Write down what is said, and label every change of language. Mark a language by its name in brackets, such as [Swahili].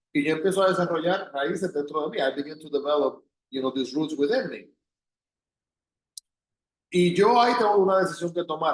[Spanish] Y yo empiezo a desarrollar raíces dentro de mí. [English] I begin to develop, these roots within me. [Spanish] Y yo ahí tengo una decisión que tomar.